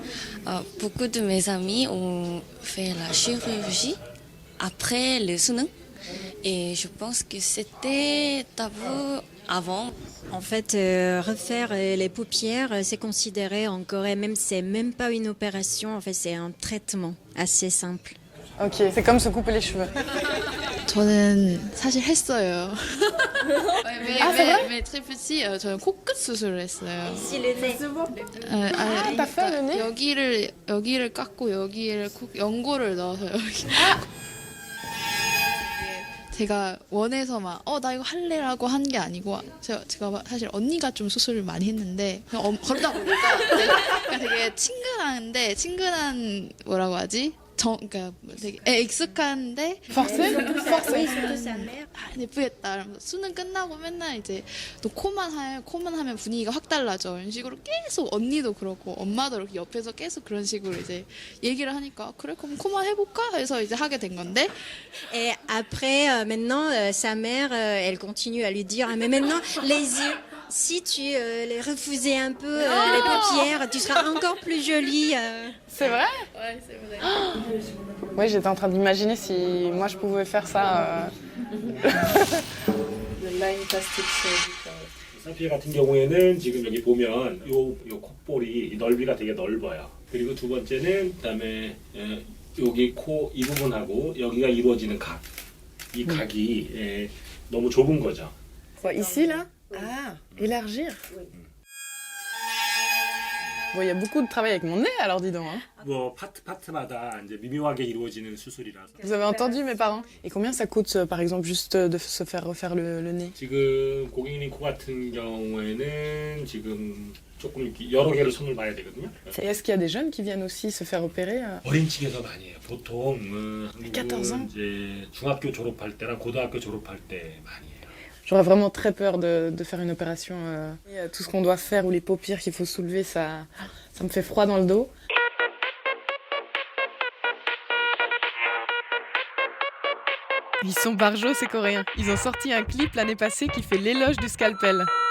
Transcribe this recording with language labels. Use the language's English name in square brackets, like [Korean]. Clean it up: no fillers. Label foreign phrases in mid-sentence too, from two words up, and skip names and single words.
[French] Beaucoup de mes amis ont fait la chirurgie après le sunnung. Et je pense que c'était tabou avant. En fait, refaire les paupières, c'est considéré en Corée, même c'est même pas une opération, en fait c'est un traitement assez simple. Ok, c'est comme se couper les cheveux. [Korean] 저는 사실 했어요. [French] mais très petit, [Korean] 저는 코끝 수술을 했어요. [French] Si le nez. t'as fait le nez? [Korean] 여기를 깎고 여기를 연고를 넣어서 여기. 제가 원해서 막 나 이거 할래라고 한 게 아니고 제가 사실 언니가 좀 수술을 많이 했는데 그냥 그러다 보니까 그냥 되게 친근한 뭐라고 하지? 그러니까 되게 익숙한데 [French] Forcé? Oui, surtout sa mère. [Korean] 예쁘겠다. 이러면서 수능 끝나고 맨날 이제 또 코만 하면 분위기가 확 달라져. 이런 식으로 계속 언니도 그렇고 엄마도 이렇게 옆에서 계속 그런 식으로 이제 얘기를 하니까 그래 그럼 코만 해볼까 해서 이제 하게 된 건데. [French] Et après, maintenant, sa mère, elle continue à lui dire, ah, mais maintenant, les yeux, si tu les refusais un peu les paupières, tu seras encore plus jolie. C'est vrai? Ouais, c'est vrai. Oui, j'étais en train d'imaginer si moi je pouvais faire ça. [English] The line plastic surgical. [Korean] 사피 같은 경우에는 지금 여기 보면 요 콧볼이 넓이가 되게 넓어요. 그리고 두 번째는 그다음에 여기 코 이 부분하고 여기가 이루어지는 각, 이 각이 너무 좁은 거죠. [French] Ici, là? Ah, élargir. Bon, il y a beaucoup de travail avec mon nez, alors dis donc. Hein. [Korean] 뭐 파트마다 이제 미묘하게 이루어지는 수술이라서. [French] Vous avez entendu mes parents? Et combien ça coûte, par exemple, juste de se faire refaire le nez? [Korean] 지금 고객님 코 같은 경우에는 지금 조금 이렇게 여러 개를 손을 봐야 되거든요. [French] Et est-ce qu'il y a des jeunes qui viennent aussi se faire opérer? [Korean] 어린 층에서 많이 해요. 보통 [French] 14 ans? [Korean] 이제 중학교 졸업할 때랑 고등학교 졸업할 때 많이 해요. [French] J'aurais vraiment très peur de faire une opération. Tout ce qu'on doit faire ou les paupières qu'il faut soulever, ça me fait froid dans le dos. Ils sont barjots, ces Coréens. Ils ont sorti un clip l'année passée qui fait l'éloge du scalpel.